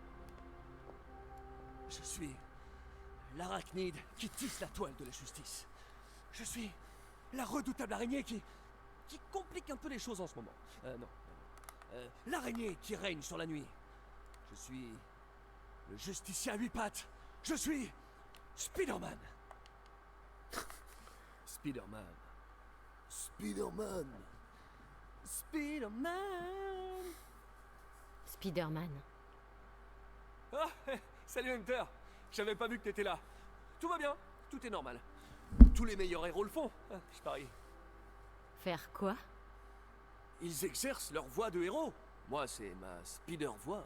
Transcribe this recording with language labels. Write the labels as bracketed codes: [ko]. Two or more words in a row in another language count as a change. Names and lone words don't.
[fr] Je suis l'arachnide qui tisse la toile de la justice. Je suis la redoutable araignée qui complique un peu les choses en ce moment. Non. L'araignée qui règne sur la nuit. Je suis le justicier à 8 pattes. Je suis Spider-Man. Spider-Man. Spider-Man. Spider-Man. Spider-Man. Ah, salut Hunter. J'avais pas vu que t'étais là. Tout va bien, tout est normal. Tous les meilleurs héros le font, je parie. Faire quoi? Ils exercent leur voix de héros. Moi, c'est ma Spider-voix.